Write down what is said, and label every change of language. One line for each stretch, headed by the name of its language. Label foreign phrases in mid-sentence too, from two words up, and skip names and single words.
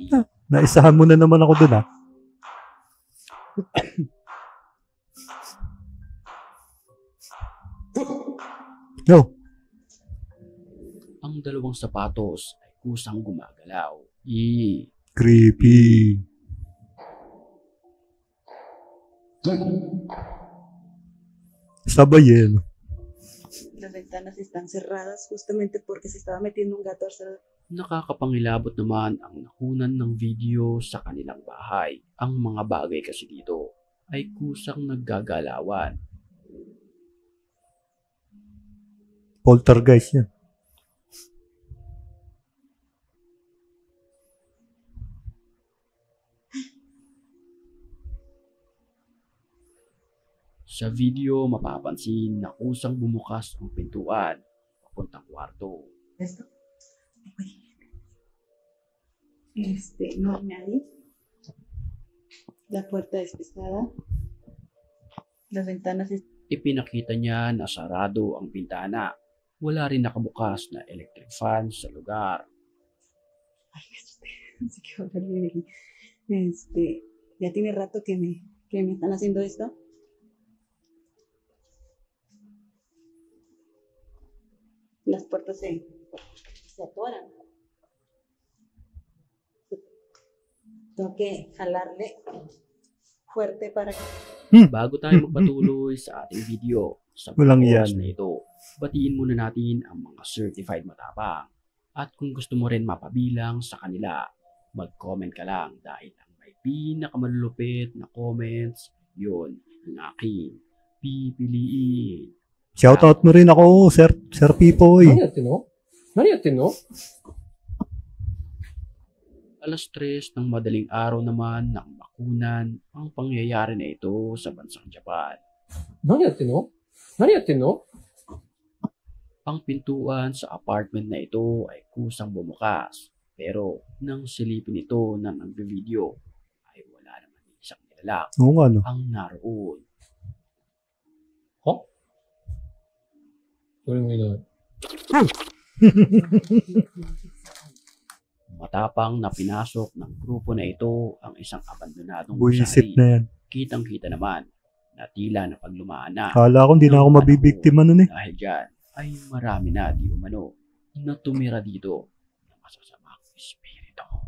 Filipino: Naisahan mo na naman ako dun, No. Ang dalawang sapatos ay kusang gumagalaw. Creepy. Sabay eh.
Spanish: Las ventanas están cerradas justamente porque se estaba metiendo un gato al
Filipino: Nakakapangilabot naman ang nakunan ng video sa kanilang bahay. Ang mga bagay kasi dito ay kusang naggagalawan. Poltergeist yan. Sa video mapapansin na kusang bumukas ang pintuan papuntang kwarto.
Spanish: Esto. No hay nadie. La puerta es pesada. Las ventanas están...
Filipino: Ipinakita niya na sarado ang bintana. Wala rin nakabukas na
English: electric fan
Filipino: sa lugar. Ay,
Spanish: así que ahora le dije, ya tiene rato que me están haciendo esto. Las puertas se atoran. Tengo que jalarle fuerte para que...
Filipino: Bago tayo magpatuloy sa ating video sa Walang oras yan. na ito, batiin muna natin ang mga certified matapang. At kung gusto mo rin mapabilang sa kanila, mag-comment ka lang dahil ang may pinakamalulupit na comments, yun ang aking pipiliin. Shoutout mo rin ako, Sir Pipoy.
Japanese: 何やってんの何やってんの
Filipino: Alas 3 ng madaling araw naman ng bakunan ang pangyayari na ito sa bansang Japan.
Japanese: 何やってんの何やってんの
Filipino: Ang pintuan sa apartment na ito ay kusang bumukas. Pero nang silipin ito ng nagbe-video ay wala naman isang nilalak Oo nga, no? ang naroon.
Japanese: は誰もいない。
Filipino: Matapang na pinasok ng grupo na ito ang isang abandonadong Buisit gusali. na yan. Kitang-kita naman na tila na paglumaan na. Kala ko hindi na ako mabibiktima nun eh. Dahil dyan ay marami na di umano na tumira dito ng masasamang espiritu.